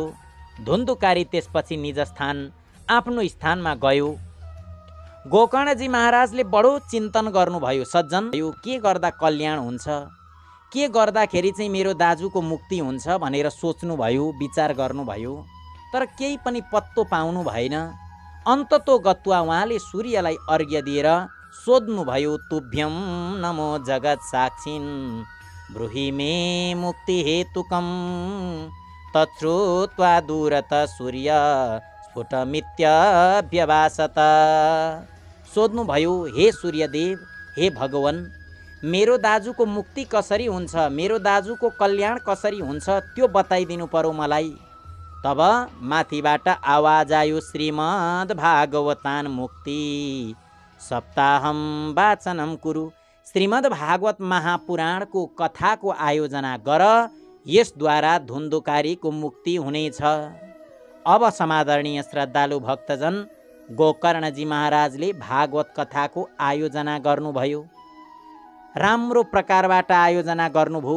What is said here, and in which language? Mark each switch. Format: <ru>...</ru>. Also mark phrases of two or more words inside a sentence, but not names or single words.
<ne>धुन्धुकारी त्यसपछि निज स्थान आफ्नो स्थानमा गयो। गोकर्णजी महाराजले बडो चिन्तन गर्नुभयो। सज्जन, यो के गर्दा कल्याण हुन्छ, के गर्दाखेरि चाहिँ मेरो दाजुको मुक्ति हुन्छ भनेर सोच्नुभयो, विचार गर्नुभयो, तर केही पनि पत्तो पाउनु भएन।</ne> <sa>अन्ततो गत्वा</sa> <ne>उहाँले सूर्यलाई अर्घ्य दिएर सोध्नुभयो,</ne> <sa>तुभ्यम नमो जगत साक्षिन् ब्रूहि मे मुक्ति हेतुकम तच्छ्रुत्वा दूरत सूर्य स्फुटमित्यभ्यभासत।</sa> <ne>सोध्नुभयो, हे सूर्यदेव, हे भगवान, मेरो दाजुको मुक्ति कसरी हुन्छ, मेरो दाजुको कल्याण कसरी हुन्छ त्यो बताइदिनु पर्यो मलाई। तब माथिबाट आवाज आयो,</ne> <sa>श्रीमद् भागवतान मुक्ति सप्ताहम वाचनम कुरु।</sa> <ne>श्रीमद् भागवत महापुराणको कथाको आयोजना गर, यसद्वारा धुन्धुकारीको मुक्ति हुनेछ। अब समादरणीय श्रद्धालु भक्तजन, गोकर्णजी महाराजले भागवत कथाको आयोजना गर्नुभयो। राम्रो प्रकारबाट आयोजना गर्नुभयो।</ne>